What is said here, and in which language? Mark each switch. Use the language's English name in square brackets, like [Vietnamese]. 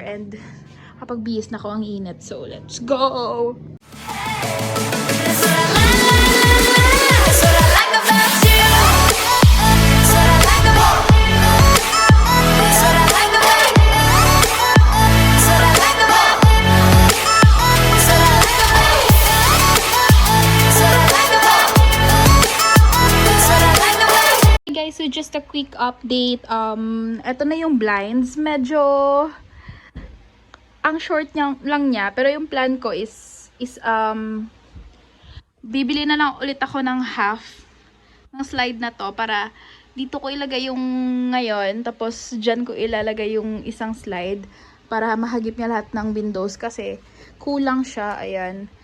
[Filipino] And, kapag bihis na ko ang init. [English] So, let's go! That's what I like. That's what I like about you. That's what I like about you. That's what I like about you. That's what I like about you. That's what I like about you. That's what I like about you. That's what I like about you. Hey guys, so just a quick update. [Filipino] Ito na yung blinds. Medyo ang short lang niya, pero yung plan ko is bibili na lang ulit ako ng half ng slide na to para dito ko ilagay yung ngayon, tapos dyan ko ilalagay yung isang slide para mahagip niya lahat ng windows kasi kulang siya, ayan.